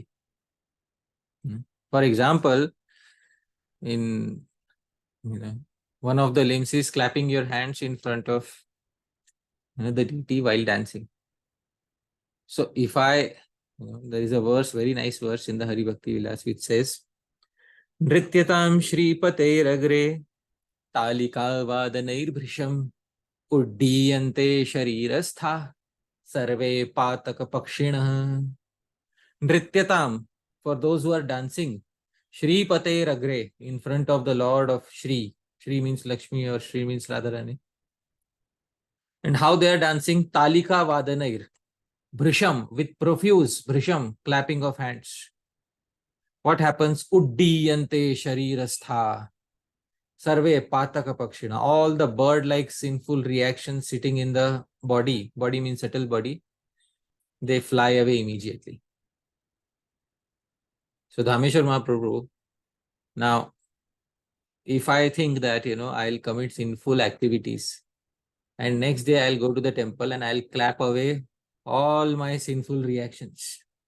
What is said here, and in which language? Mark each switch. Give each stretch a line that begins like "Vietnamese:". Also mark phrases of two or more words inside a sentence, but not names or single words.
English: For example, in one of the limbs is clapping your hands in front of the deity while dancing. So if I, there is a verse, very nice verse in the Hari Bhakti Vilas, which says,
Sanskrit: नृत्यताम् श्री-उपदेशामृतम् तालिका वादनैः उड्डीयन्ते शरीरस्थाः सर्वे पातक पक्षिणः. Nrityatam,
English: for those who are dancing, Śrī-Upadeśāmṛtam, in front of the Lord of Shri. Shri means Lakshmi or Shri means Radharani. And how they are dancing?
Sanskrit: तालिका वादनैः.
English: Bhrisham, with profuse bhrisham, clapping of hands. What happens?
Sanskrit: उड्डीयन्ते शरीरस्थाः. सर्वे पातक पक्षिणः.
English: All the bird-like sinful reactions sitting in the body. Body means subtle body. They fly away immediately. So Dhāmeśvara Mahaprabhu, now, if I think that, I'll commit sinful activities, and next day I'll go to the temple and I'll clap away all my sinful reactions.